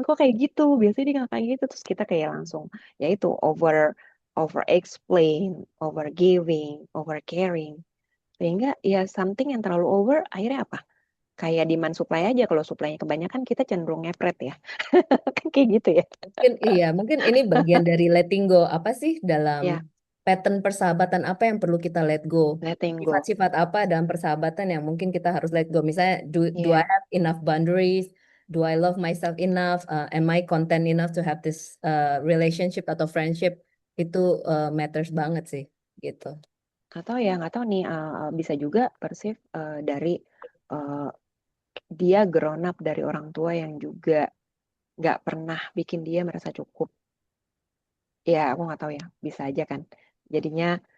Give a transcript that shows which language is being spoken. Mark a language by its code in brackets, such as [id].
[id] kok kayak gitu, biasanya dia nggak kayak gitu, terus kita kayak langsung, ya itu [en] over explain, over giving, over caring, [id] sehingga ya [en] something [id] yang terlalu over akhirnya apa, kayak [en] demand supply [id] aja. Kalau supply-nya kebanyakan kita cenderung ngepret ya. Kan kayak gitu ya. Mungkin iya, mungkin ini bagian dari [en] letting go. [id] Apa sih dalam Ya, pattern persahabatan apa yang perlu kita [en] let go? letting go. [id] Sifat-sifat apa dalam persahabatan yang mungkin kita harus [en] let go? Misalnya, do I have enough boundaries? Do I love myself enough? Am I content enough to have this relationship [id] atau [en] friendship? [id] Itu matters banget sih, gitu. nggak tahu nih, bisa juga persif dari eh, dia grown up dari orang tua yang juga nggak pernah bikin dia merasa cukup. Ya, aku nggak tahu ya, bisa aja kan. Jadinya